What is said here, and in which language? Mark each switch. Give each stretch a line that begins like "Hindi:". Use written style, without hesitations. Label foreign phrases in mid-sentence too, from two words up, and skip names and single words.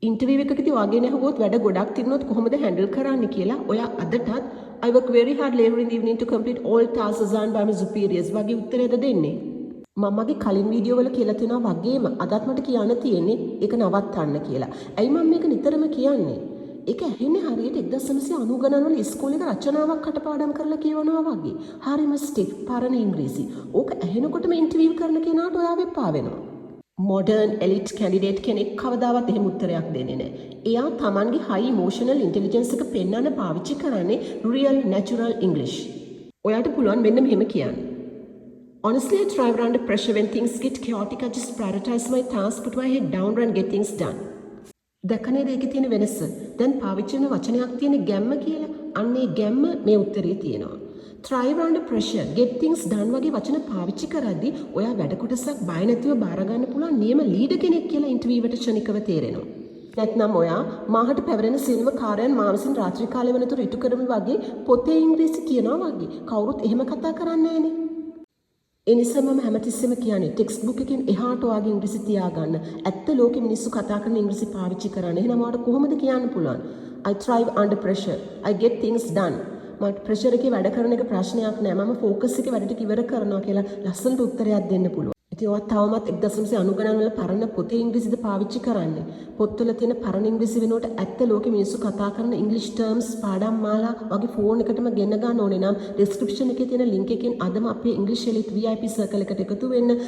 Sinhala: ඉන්ටර්විව් එකකදී වාගේ නැහුවොත් වැඩ ගොඩක් තිබුණොත් කොහොමද හැන්ඩල් කරන්න කියලා ඔයා අදටත්
English: I work very hard later in the evening to complete all tasks assigned by my superiors
Sinhala: වගේ උත්තරයද දෙන්නේ. මම මගේ කලින් වීඩියෝ වල කියලා තියෙනවා වගේම අදත් මට කියන්න තියෙන්නේ ඒක නවත්තන්න කියලා. ඇයි මම මේක නිතරම කියන්නේ? ඒක ඇහෙන්නේ හරියට 1990 ගණන් වල ඉස්කෝලේ රචනාවක් කටපාඩම් කරලා කියවනවා වගේ. හරිම ස්ටිෆ් පරණ ඉංග්‍රීසි. ඕක ඇහෙනකොටම ඉන්ටර්විව් කරන කෙනාට ඔයාව එපා වෙනවා.
English: modern elite candidate
Sinhala: කෙනෙක් කවදාවත් එහෙම උත්තරයක් දෙන්නේ නැහැ. එයා Tamanගේ
English: high emotional intelligence
Sinhala: එක පෙන්වන්න පාවිච්චි කරන්නේ
English: real natural English.
Sinhala: ඔයාට පුළුවන් මෙන්න මෙහෙම කියන්න.
English: Honestly, I thrive under pressure when things get chaotic. I just prioritize my tasks, put my head down and get things done.
Sinhala: දැකනේද ඒකේ තියෙන වෙනස? දැන් පාවිච්චි වෙන වචනයක් තියෙන ගැම්ම කියලා. අන්න ඒ ගැම්ම මේ උත්තරේ තියෙනවා.
English: thrive under pressure, get things done
Sinhala: වගේ වචන පාවිච්චි කරද්දී ඔයා වැඩ කොටසක් බය නැතිව බාර ගන්න පුළුවන් නියම ලීඩර් කෙනෙක් කියලා ඉන්ටර්විව් එකට ක්ෂණිකව තේරෙනවා. නැත්නම් ඔයා මාහට පැවරෙන සියලුම කාර්යයන් මා විසින් රාත්‍රී කාලය වෙනතුරු ඉටු කරමි වගේ පොතේ ඉංග්‍රීසි කියනවා වගේ. කවුරුත් එහෙම කතා කරන්නේ නැහනේ. ඒ නිසා මම හැමතිස්සෙම කියන්නේ
English: text book
Sinhala: එකෙන් එහාට ඔයාගේ ඉංග්‍රීසි තියාගන්න. ඇත්ත ලෝකෙ මිනිස්සු කතා කරන ඉංග්‍රීසි පාවිච්චි කරන්න. එහෙනම් ඔයාට කොහොමද කියන්න පුළුවන්?
English: I thrive under pressure. I get things done.
Sinhala: මට ප්‍රෙෂර් එකේ වැඩ කරන එක ප්‍රශ්නයක් නෑ. මම ફોකස් එකේ වැඩ ටික ඉවර කරනවා කියලා ලස්සනට උත්තරයක් දෙන්න පුළුවන්. ඉතින් ඔයා තවමත් 1990 ගණන් වල පරණ පොතේ ඉංග්‍රීසිද පාවිච්චි කරන්නේ. පොත්වල තියෙන පරණ ඉංග්‍රීසි වෙනුවට ඇත්ත ලෝකෙ මිනිස්සු කතා කරන ඉංග්‍රීසි ටර්ම්ස් පාඩම් මාලා වගේ ෆෝන් එකටම ගෙන ගන්න ඕනේ නම් ඩිස්ක්‍රිප්ෂන් එකේ තියෙන ලින්ක් එකෙන් අදම අපේ ඉංග්‍රීසි
English: elite VIP circle
Sinhala: එකට එකතු වෙන්න.